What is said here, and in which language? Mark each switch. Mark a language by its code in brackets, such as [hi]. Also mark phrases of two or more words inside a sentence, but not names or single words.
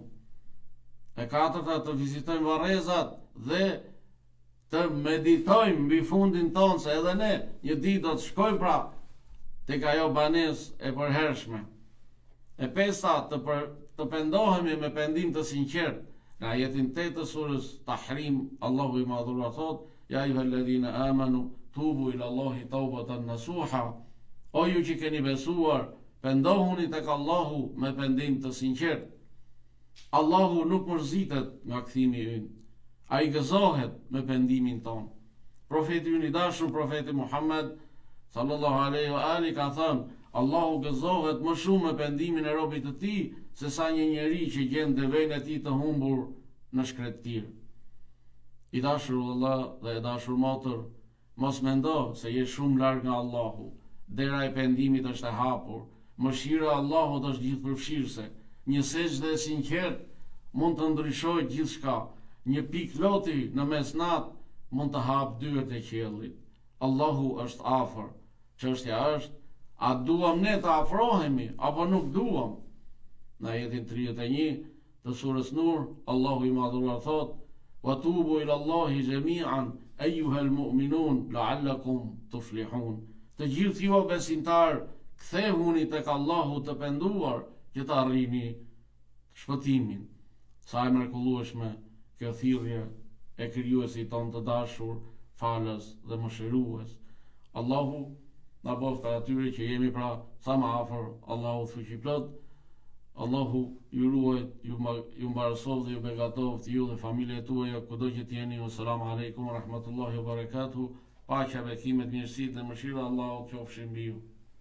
[sq] E katërta, të vizitojmë varrezat dhe të meditojmë mbi fundin tonë, se edhe ne një ditë do të shkojmë tek ajo banesë e përhershme. E pesta, të pendohemi me pendim të sinqert. Në ajetin 8 të surës Tahrim, Allahu i madhuar thot: [ar] يا أيها الذين آمنوا توبوا إلى الله توبة نصوحا. [sq] O ju që keni besuar, pendohuni tek Allahu me pendim të sinqert. Allahu nuk mërzitet nga kthimi ynë. Ai gëzohet me pendimin ton. Profeti ynë i dashur, profeti Muhammed [ar] صلى الله عليه و آله, [sq] ka thënë: Allahu gëzohet më shumë me pendimin e robit të tij se sa një njeri që gjen devën e tij të humbur në shkretëtirë. I dashur vëlla dhe e dashur motër, mos mendo se je shumë larg nga Allahu. Dera e pendimit është e hapur. Mëshira e Allahut është gjithëpërfshirëse. Një sejdë e sinqert mund të ndryshojë gjithçka. Një pikë loti në mesnat mund të hap dyert e qiellit. Allahu është afër. Çështja është, a duam ne të afrohemi apo nuk duam? Në ajetin 31 të surës Nur, Allahu i madhuar thot: [ar] و توبوا إلى الله جميعا أيها المؤمنون لعلكم تفلحون. [sq] Të gjithë ju besimtar, kthehuni tek Allahu të penduar që të arrini shpëtimin. sa e mrekullueshme kjo thirrje e krijuesit ton të dashur, falës dhe mëshirues. Allahu na boft për atyre që jemi pra sa më afër Allahut fuqiplot. Allahu ju ruajt, ju mbarësov dhe ju begatov ju dhe familjet tuaja kudo që t'jeni. [ar] السلام عليكم و رحمة الله و بركاته. [sq] Paqja, bekimet, mirësitë dhe mëshira e Allahut qofshin mbi ju.